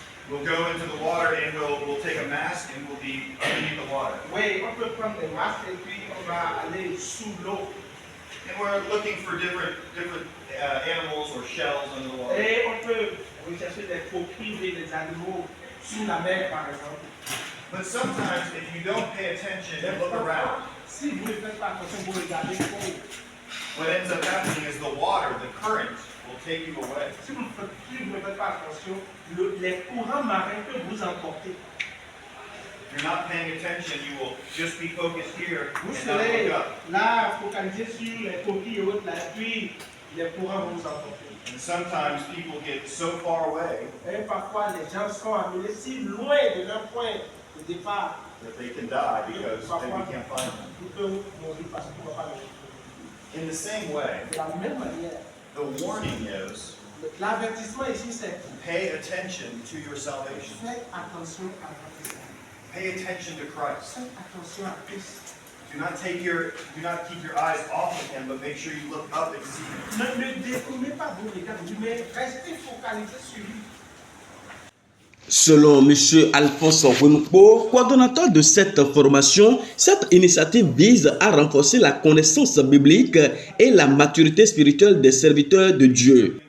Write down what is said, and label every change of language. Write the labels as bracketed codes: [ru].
[en] We'll go into the water and we'll take a mask and we'll be underneath the water. [fr] oui, on peut prendre des masques et puis on va aller sous l'eau. [en] And we're looking for different animals or shells under the water. [fr] Et on peut rechercher des coquilles et des animaux sous la mer, par exemple. [en] But sometimes if you don't pay attention and look around, [fr] Si vous ne faites pas attention, vous regardez trop. [en] what ends up happening is the water, the current, will take you away. [fr] Si vous ne faites pas attention, les courants marins peuvent vous emporter. [en] If you're not paying attention, you will just be focused here [fr] Vous [en] and not [fr] serez [en] look up. [fr] là, focalisé sur les coquilles et autres, là, et puis les courants vont vous emporter. [en] And sometimes people get so far away [fr] Et parfois, les gens sont amenés si loin de leur point de départ. [en] that they can die because then we can't find them. [fr] Ils peuvent mourir parce qu'ils ne vont pas les retrouver. [en] In the same way, [fr] De la même manière, [en] the warning is [fr] l'avertissement ici, c'est [en] pay attention to your salvation. [fr] faites attention à votre salut. [en] Pay attention to Christ. [fr] Faites attention à Christ. [en] Do not keep your eyes off of him, but make sure you look up and see him. [fr] Ne détournez pas vos regards, mais restez focalisés sur lui. Selon M. Alphonse Wenpo, coordonnateur de cette formation, cette initiative vise à renforcer la connaissance biblique et la maturité spirituelle des serviteurs de Dieu.